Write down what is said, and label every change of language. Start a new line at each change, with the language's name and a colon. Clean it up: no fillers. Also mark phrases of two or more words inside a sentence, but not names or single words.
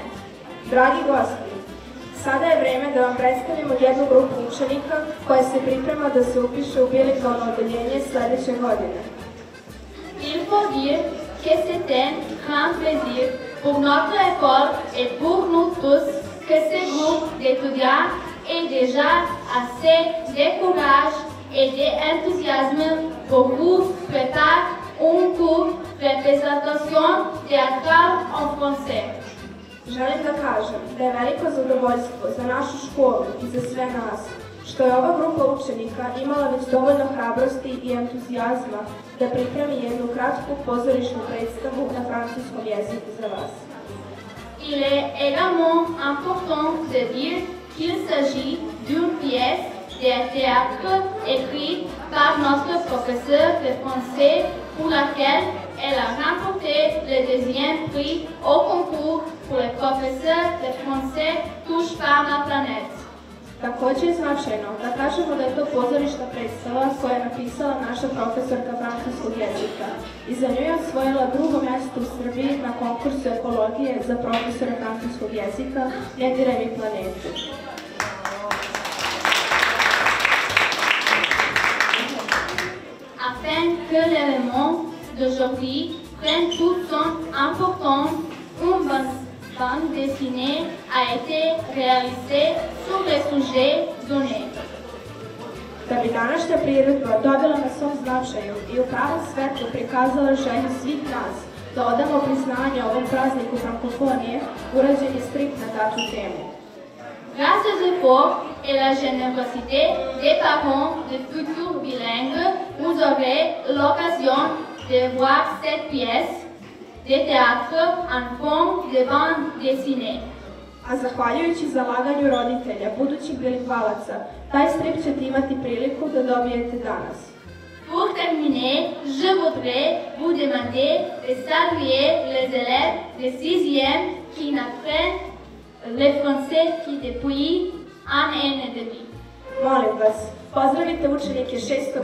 Serbian: Dragi gosti, sada je vreme da vam predstavimo jednu grupu učenika koja se priprema da se upiše u bilingualno odeljenje sledeće godine.
French: Il faut dire que c'est un grand plaisir pour notre école et pour nous tous que ce groupe d'étudiants ait déjà assez de courage et d'enthousiasme pour vous préparer un cours de représentation théâtrale en français.
Serbian: Želim da kažem da je veliko zadovoljstvo za našu školu i za sve nas što je ova grupa učenika imala već dovoljno hrabrosti i entuzijazma da pripremi jednu kratku pozorišnu predstavu na francuskom jeziku za vas.
French: Il est également important de dire qu'il s'agit d'une pièce de théâtre écrite par notre professeur de français pour laquelle elle a remporté le deuxième prix au concours pour les professeurs de français touche par la planète.
Serbian: Takođe je značajno da kažemo da je to pozorišna predstava koja je napisala naša profesorka francuskog jezika i za nju je osvojila drugo mesto u Srbiji na konkursu ekologije za profesora francuskog jezika Ne diraj mi planetu.
French: Afin que l'événement d'aujourd'hui prenne toute son importance, une bande dessinée a été réalisée sur le sujet donné.
Serbian: Da bi današnja priredba dobila na svom značaju i u pravom svetlu prikazala želju svih nas da odamo priznanje ovom prazniku frankofonije, urađen je strikt na takvu temu.
French: Grâce aux efforts et la générosité des parents de futurs bilingues, vous aurez l'occasion de voir cette pièce de théâtre en forme de bande dessinée.
Serbian: A zahvaljujući zalaganju roditelja, budućih bilingvalaca, taj strip ćete imati priliku da dobijete danas.
French: Pour terminer, je voudrais vous demander de saluer les élèves de 6e qui n'apprennent le français que depuis un an et demi.
Serbian: Molim vas, pozdravite učenike 6.